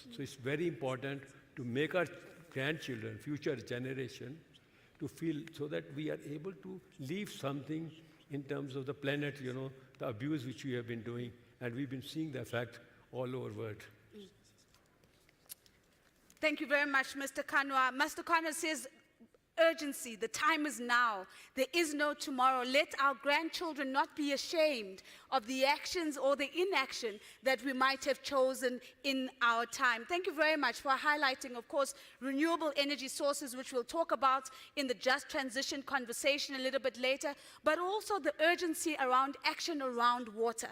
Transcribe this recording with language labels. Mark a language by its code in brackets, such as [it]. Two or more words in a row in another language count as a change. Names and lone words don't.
[en] So it's very important to make our grandchildren, future generation, to feel so that we are able to leave something in terms of the planet, the abuse which we have been doing, and we've been seeing the effect all over the world. Thank you very much, Mr. Kanwa. Mr. Kanwa says, urgency, the time is now. There is no tomorrow. Let our grandchildren not be ashamed of the actions or the inaction that we might have chosen in our time. Thank you very much for highlighting, of course, renewable energy sources, which we'll talk about in the just transition conversation a little bit later, but also the urgency around action around water.